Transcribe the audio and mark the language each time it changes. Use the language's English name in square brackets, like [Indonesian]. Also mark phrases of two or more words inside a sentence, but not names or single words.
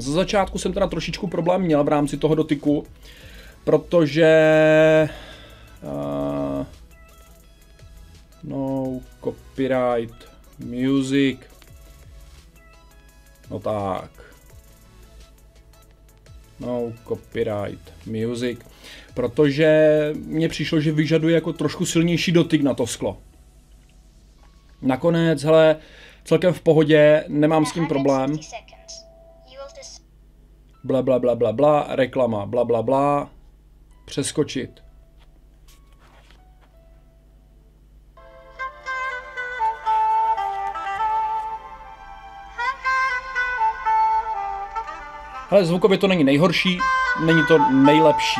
[Czech] Za začátku jsem teda trošičku problém měl v rámci toho dotyku, protože [English] no copyright music, [Czech] no tak, [English] no copyright music, [Czech] protože mně přišlo, že vyžaduje jako trošku silnější dotyk na to sklo. Nakonec, hele, celkem v pohodě, nemám s tím problém. Bla bla bla bla bla, reklama, bla bla bla, přeskočit. Hele, zvukově to není nejhorší, není to nejlepší.